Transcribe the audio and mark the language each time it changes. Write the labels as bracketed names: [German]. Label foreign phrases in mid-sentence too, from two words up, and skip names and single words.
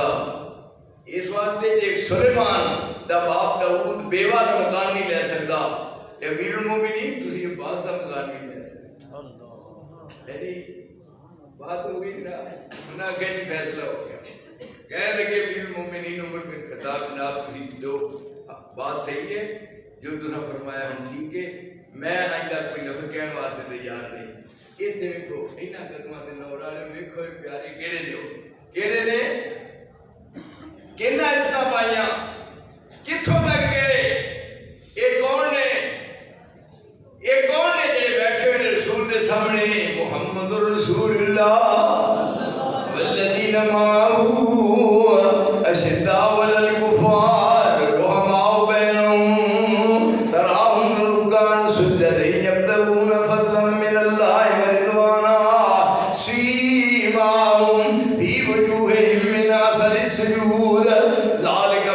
[Punjabi] اس واسطے ایک سلیمان دا باپ داؤد بیوہ دا مکان نہیں لے سکتا، امیر المومنین تسی عباس دا مکان نہیں لے سکتے۔ یعنی بات ہو گئی نا، انہاں کہا جی فیصلہ ہو گیا، کہنے لگے امیر المومنین عمر بن خطاب جناب تسی جو بات صحیح ہے، جو تساں فرمایا ہم ٹھیک ہے، میں آئندہ کوئی لفظ کہنے واسطے تیار نہیں۔ اس دے ویکھو انہاں قدماں دے نور والے ویکھو پیارے کیڑے نے، کیڑے نے کہنا اس طرح پائیاں کتھوں تک گئے، یہ کون نے جڑے بیٹھے ہوئے رسول دے سامنے، [Arabic] محمد رسول اللہ والذین معه اشداء علی الکفار رحماء بینہم تراہم رکعا سجدا یبتغون فضلا من اللہ ورضوانا سیماہم فی وجوہہم من اثر السجود ذالک